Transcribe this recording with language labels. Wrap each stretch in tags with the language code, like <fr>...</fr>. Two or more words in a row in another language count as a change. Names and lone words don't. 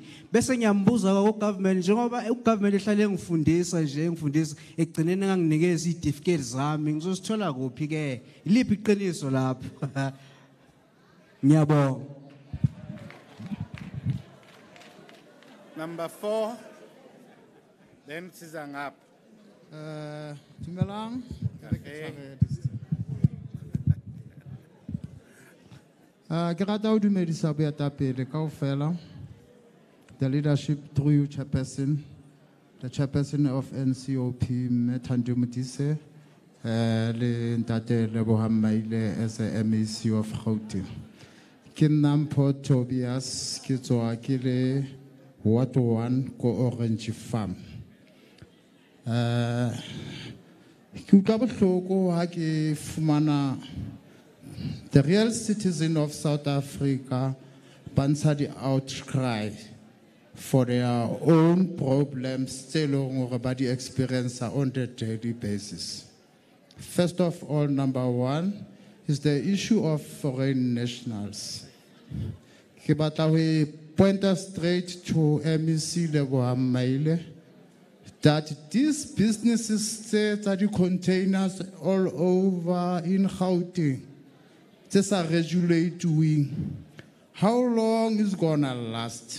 <zu>Bese ngiyambuza kwa government njengoba ugovernment ehlale ngifundisa ekugcineni nganginikeza certificate zami ngizosithola kuphi ke? Iliphi iqiniso lapho? Ngiyabonga.</zu> <en>Number 4, then Ncop.</en> <st>Dumelang. Ke rata ho dumedisa boetapele kaofela,</st> <en>the leadership through you, Chairperson, the Chairperson of Ncop, Thando Modise,</en> <st>le ntate</st> <en>Lebohang Maile as a MEC of Gauteng.</en> <st>Ke Ncop Tobias, ke tswa ke le Ward 1 ko Orange Farm. Ke utlwa bohloko ha ke fumana</st> <en>the real citizen of South Africa bantsha the outcry for their own problems still</en> <st>ba di</st> <en>experience on a daily basis. First of all, number 1 is the issue of foreign nationals.</en> <st>Ke batla ho</st> <en>point us straight to MEC Lebohang Maile that these businesses that are the containers all over in Gauteng, these are regulating. How long is gonna last?</en>